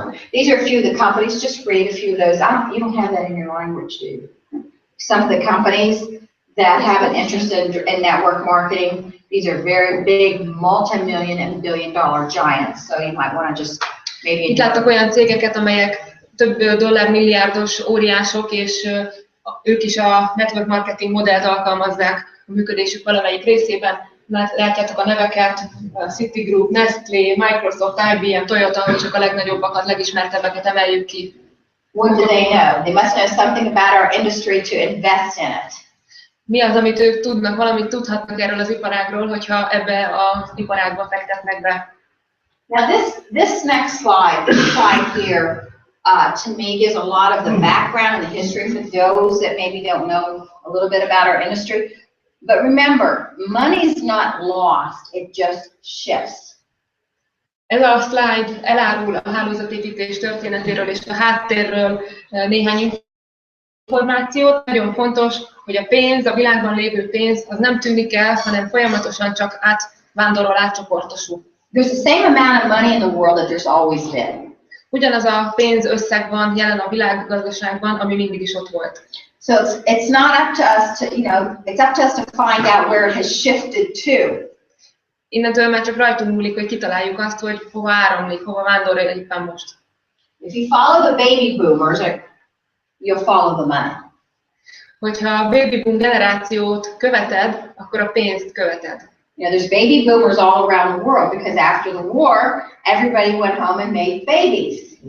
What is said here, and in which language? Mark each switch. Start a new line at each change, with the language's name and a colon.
English: These are a few of the companies. Just read a few of those. You don't have that in your language, do you? Some of the companies that have an interest in network marketing. These are very big, multi-million and billion-dollar giants. So you might want to just maybe.
Hungarian: Itt láttak olyan cégeket, amelyek több dollármilliárdos óriások, és ők is a network marketing modellt alkalmazzák a működésük valamelyik részében. Látjátok a neveket, Citigroup, Nestlé, Microsoft, IBM, Toyota, hogy csak a legnagyobbakat, legismertebbeket emeljük ki.
English: What do they know? They must know something about our industry to invest in it.
Hungarian: Mi az, amit ők tudnak, valamit tudhatnak erről az iparágról, hogyha ebbe az iparágba fektetnek be?
English: Now this next slide, this slide here, to me gives a lot of the background and the history for those that maybe don't know a little bit about our industry. But remember, money's not lost, it just shifts.
Hungarian: Ez a slide elárul a hálózatépítés történetéről és a háttérről néhány információt. Nagyon fontos, hogy a pénz, a világban lévő pénz, az nem tűnik el, hanem folyamatosan csak átvándorol, átcsoportosul.
English: There's the same amount of money in the world that there's always been.
Hungarian: Ugyanaz a pénzösszeg van jelen a világgazdaságban, ami mindig is ott volt.
English: So it's not up to us to, it's up to us to find out where it has shifted to.
Hungarian: Innentől már csak rajtunk múlik, hogy kitaláljuk azt, hogy hova áramlik, hova vándorol éppen most.
English: If you follow the baby boomers, you'll follow the money.
Hungarian: Hogyha a baby boom generációt követed, akkor a pénzt követed.
English: There's baby boomers all around the world because after the war, everybody went home and made babies.